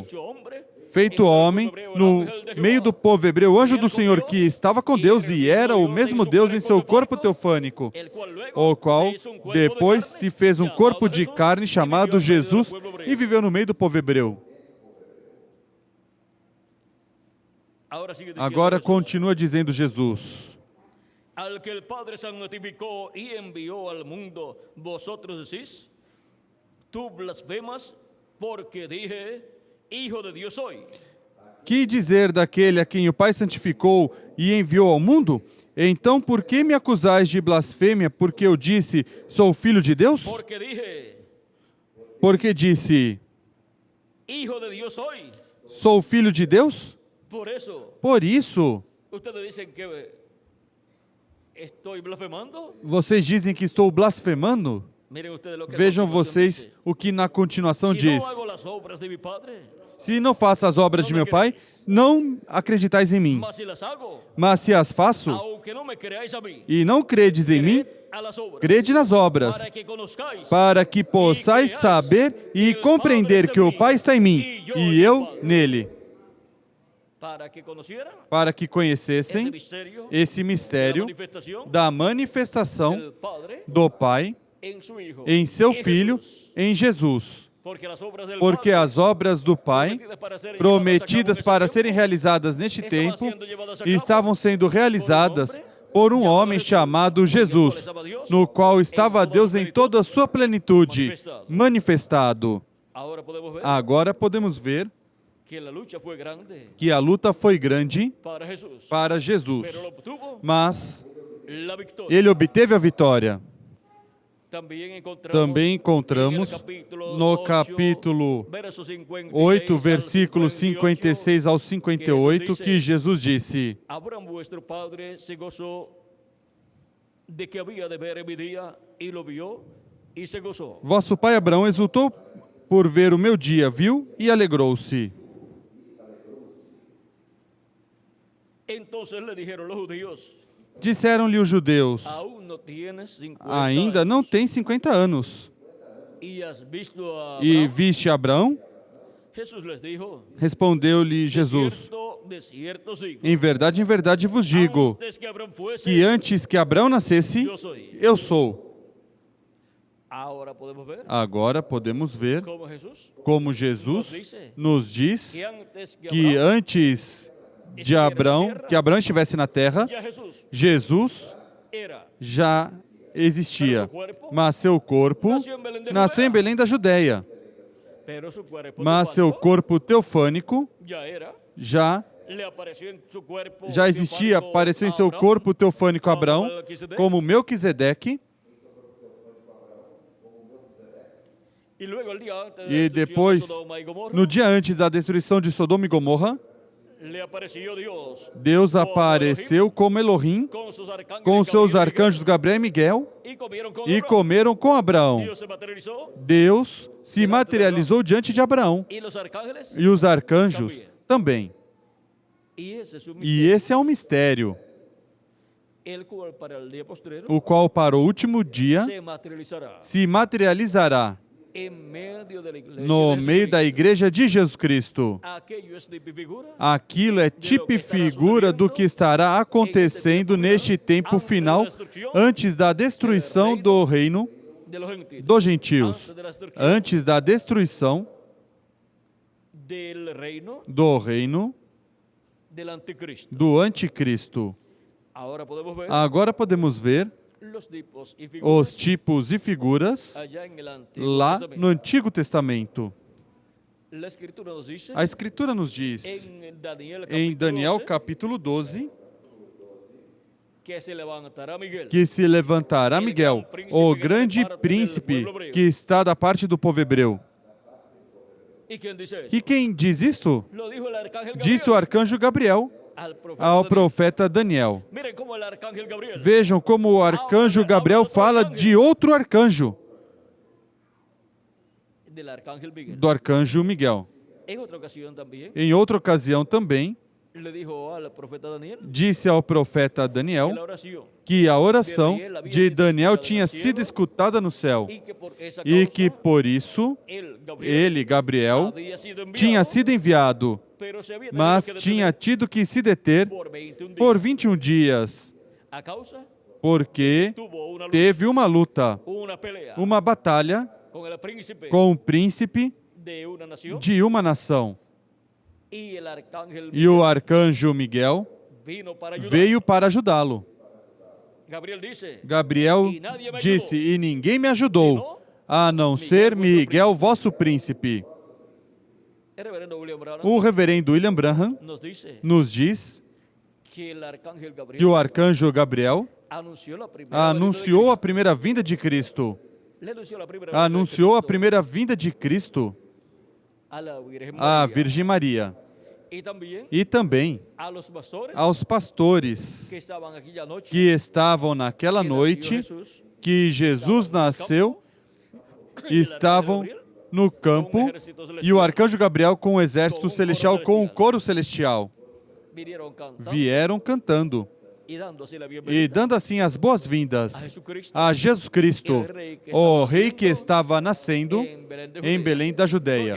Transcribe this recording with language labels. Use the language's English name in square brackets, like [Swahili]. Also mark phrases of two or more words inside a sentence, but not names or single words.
[Portuguese] Feito homem, no meio do povo hebreu, o anjo do Senhor que estava com Deus e era o mesmo Deus em seu corpo teofânico, o qual depois se fez um corpo de carne chamado Jesus e viveu no meio do povo hebreu. Agora continua dizendo Jesus: [Spanish] al que el Padre santificó y envió al mundo, vosotros decís, tú blasfemas porque dije, Hijo de Dios soy. [Portuguese] Que dizer daquele a quem o Pai santificou e enviou ao mundo? Então, por que me acusais de blasfêmia, porque eu disse, sou filho de Deus? Porque disse, [Spanish] Hijo de Dios soy. [Portuguese] Sou filho de Deus? Por isso, estou blasfemando? Vocês dizem que estou blasfemando? [Spanish] Miren ustedes lo que a [Portuguese] Vejam [Spanish] continuación [Portuguese] vocês [Spanish] dice. [Portuguese] o que na continuação [Spanish] Si [Portuguese] diz. [Spanish] no hago las obras de mi Padre, [Portuguese] Se não faço as obras de meu Pai, não acreditais em mim. mas [Spanish] si las hago, [Portuguese] Mas se as faço [Spanish] aunque no me creáis a mí, [Portuguese] e não credes em mim, [Spanish] creed a las obras, [Portuguese] crede nas obras, [Spanish] para que conozcáis [Portuguese] para que possais saber e compreender que o Pai está em mim e eu nele, [Spanish] para que conocieran para que ese [Portuguese] conhecessem [Spanish] misterio [Portuguese] esse [Spanish] de la [Portuguese] mistério [Spanish] manifestación [Portuguese] da manifestação [Spanish] del Padre [Portuguese] do Pai [Spanish] en su Hijo, [Portuguese] em seu [Spanish] en [Portuguese] Filho, [Spanish] Jesús. [Portuguese] em Jesus. [Spanish] Porque las obras del [Portuguese] Porque [Spanish] Padre, [Portuguese] as obras do Pai, prometidas para serem realizadas neste [Spanish] estaban [Portuguese] tempo, [Spanish] siendo llevadas a cabo [Portuguese] estavam sendo realizadas por um homem chamado Jesus, no qual estava Deus em toda a sua plenitude manifestado. [Spanish] Ahora podemos ver [Portuguese] Agora podemos ver [Spanish] que la lucha fue grande [Portuguese] que a luta foi grande [Spanish] para Jesús, [Portuguese] para Jesus, [Spanish] pero lo obtuvo [Portuguese] mas [Spanish] la victoria. [Portuguese] ele obteve a vitória. Também encontramos no capítulo 8, versículos 56 ao 58, que Jesus disse: [Spanish] Abraham, vuestro padre, [Portuguese] se gozou de que havia [Spanish] de ver mi dia, e lo vio, [Portuguese] e se gozou. Vosso pai Abraão exultou por ver o meu dia, viu e alegrou-se. [Spanish] Entonces le dijeron los judíos: [Portuguese] Disseram-lhe os judeus: [Spanish] aún no tienes 50 [Portuguese] ainda não anos, tem 50 anos. [Spanish] e has visto a [Portuguese] E [Spanish] Abraham? [Portuguese] viste Abraão? [Spanish] Jesús les dijo: [Portuguese] Respondeu-lhe Jesus: [Spanish] de cierto digo, [Portuguese] em verdade vos digo, [Spanish] antes que Abraham fuese, [Portuguese] que antes que Abraão nascesse, [Spanish] yo soy. [Portuguese] eu sou. [Spanish] Ahora podemos ver [Portuguese] Agora podemos ver [Spanish] como Jesús, [Portuguese] como Jesus nos diz [Spanish] que antes [Portuguese] que antes [Spanish] que Abraham [Portuguese] de Abraão, que Abraão estivesse na terra, [Spanish] ya Jesús [Portuguese] Jesus [Spanish] era, [Portuguese] já existia, mas seu corpo nasceu em Belém da Judéia, [Spanish] pero su cuerpo [Portuguese] mas seu [Spanish] teofánico [Portuguese] corpo teofânico [Spanish] ya era, [Portuguese] já [Spanish] le apareció en su cuerpo [Portuguese] existia, [Spanish] teofánico [Portuguese] apareceu em seu [Spanish] a Abraham, [Portuguese] corpo teofânico a Abraão, Melquisedeque, como Melquisedeque, [Spanish] y luego el día antes de [Portuguese] e [Spanish] la destrucción de [Portuguese] depois, [Spanish] Sodoma y Gomorra, [Portuguese] no dia antes da destruição de Sodoma e Gomorra, [Spanish] le apareció Dios [Portuguese] Deus apareceu como Elohim [Spanish] con sus arcángeles, [Portuguese] com seus [Spanish] Gabriel y [Portuguese] arcanjos Gabriel e Miguel [Spanish] Miguel, y comieron con [Portuguese] e [Spanish] Abraham. [Portuguese] comeram com Abraão. [Spanish] Dios se materializó [Portuguese] Deus se materializou diante de Abraão [Spanish] y los arcángeles, [Portuguese] e os arcanjos também. [Spanish] y ese es un [Portuguese] E [Spanish] misterio, [Portuguese] esse é um mistério, [Spanish] el cual para el día postrero [Portuguese] o qual para o último dia [Spanish] se materializará [Portuguese] se materializará [Spanish] en medio de la iglesia [Portuguese] no [Spanish] de [Portuguese] meio da [Spanish] Jesucristo. [Portuguese] igreja de Jesus Cristo. [Spanish] Aquello es de figura [Portuguese] Aquilo é tipo e figura do que estará acontecendo neste tempo final, antes da destruição do reino [Spanish] de los gentiles, [Portuguese] dos gentios, [Spanish] antes de la destrucción [Portuguese] antes da destruição [Spanish] del reino [Portuguese] do reino [Spanish] del anticristo. [Portuguese] do anticristo. [Spanish] Ahora podemos ver [Portuguese] Agora podemos ver [Spanish] los tipos y figuras [Portuguese] os tipos e figuras [Spanish] allá en el Antiguo lá Testamento. [Portuguese] no Antigo Testamento. [Spanish] La Escritura nos dice [Portuguese] A Escritura nos diz, [Spanish] en Daniel [Portuguese] em [Spanish] capítulo [Portuguese] Daniel [Spanish] 12, [Portuguese] capítulo 12, [Spanish] que se levantará Miguel, [Portuguese] que se levantará Miguel, o grande príncipe que está da parte do povo hebreu. [Spanish] ¿Y quién dice eso? [Portuguese] E quem diz isto? [Spanish] Lo dijo el arcángel [Portuguese] Disse o [Spanish] Gabriel [Portuguese] arcanjo Gabriel [Spanish] al profeta [Portuguese] ao [Spanish] Daniel. [Portuguese] profeta Daniel. [Spanish] Miren cómo el arcángel Gabriel [Portuguese] Vejam como o arcanjo Gabriel fala de outro arcanjo, [Spanish] del arcángel Miguel. [Portuguese] do arcanjo Miguel. [Spanish] En otra ocasión también [Portuguese] Em outra ocasião também, [Spanish] le dijo al profeta Daniel [Portuguese] disse ao profeta [Spanish] que [Portuguese] Daniel [Spanish] la oración [Portuguese] que a oração de Daniel tinha sido escutada no céu [Spanish] y que por esa [Portuguese] e [Spanish] causa [Portuguese] que por isso ele, Gabriel, [Spanish] había sido enviado, [Portuguese] tinha sido enviado, [Spanish] pero se había tenido [Portuguese] mas [Spanish] que detener [Portuguese] tinha tido que se deter [Spanish] por 21 días [Portuguese] por 21 dias, [Spanish] a causa [Portuguese] porque [Spanish] tuvo una lucha, [Portuguese] teve uma luta, [Spanish] una pelea [Portuguese] uma batalha [Spanish] con el príncipe [Portuguese] com o príncipe [Spanish] de una nación [Portuguese] de uma nação. [Spanish] y el arcángel [Portuguese] E o arcanjo Miguel [Spanish] vino para ayudar. [Portuguese] veio para ajudá-lo. [Spanish] Gabriel dice, [Portuguese] Gabriel disse, e ninguém me ajudou, a não ser Miguel, vosso príncipe. [Spanish] el reverendo William Branham [Portuguese] O reverendo William Branham nos diz [Spanish] que el arcángel [Portuguese] que [Spanish] Gabriel [Portuguese] o arcanjo Gabriel anunciou a primeira vinda de Cristo. Anunciou a primeira vinda de Cristo à Virgem Maria. E também aos pastores que estavam naquela noite que Jesus nasceu estavam no campo e o arcanjo Gabriel com o exército celestial, com o coro celestial, vieram cantando e dando assim as boas-vindas a Jesus Cristo, o rei que estava nascendo em Belém da Judeia.